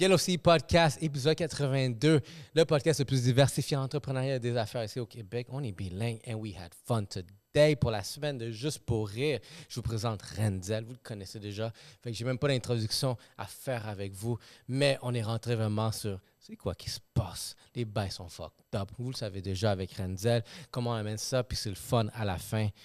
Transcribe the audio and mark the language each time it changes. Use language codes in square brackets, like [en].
[fr] Yellow Sea Podcast, épisode 82, le podcast le plus diversifié en entrepreneuriat et des affaires ici au Québec. On est bilingue [en] and we had fun today. [fr] Pour la semaine de Juste pour rire, je vous présente Renzel. Vous le connaissez déjà. Fait que j'ai même pas d'introduction à faire avec vous, mais on est rentré vraiment sur c'est quoi qui se passe. Les bails sont fucked up. Vous le savez déjà avec Renzel. Comment on amène ça, puis c'est le fun à la fin.